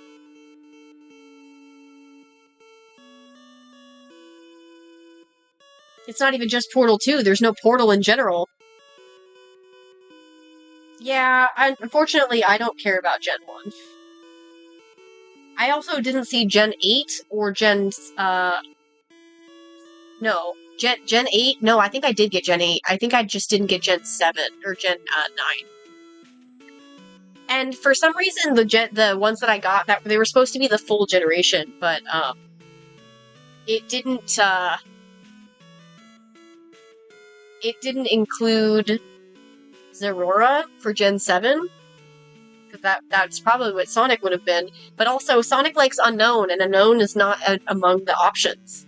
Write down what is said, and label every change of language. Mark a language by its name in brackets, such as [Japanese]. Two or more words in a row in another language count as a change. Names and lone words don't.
[English] It's not even just Portal 2, there's no Portal in general. Yeah, unfortunately, I don't care about Gen 1. I also didn't see Gen 8 or Gen, no. Gen 8? No, I think I did get Gen 8. I think I just didn't get Gen 7, or Gen, 9. And for some reason, the ones that I got, they were supposed to be the full generation, but, it didn't include Zerora for Gen 7, because that's probably what Sonic would have been, but also Sonic likes Unknown, and Unknown is not among the options.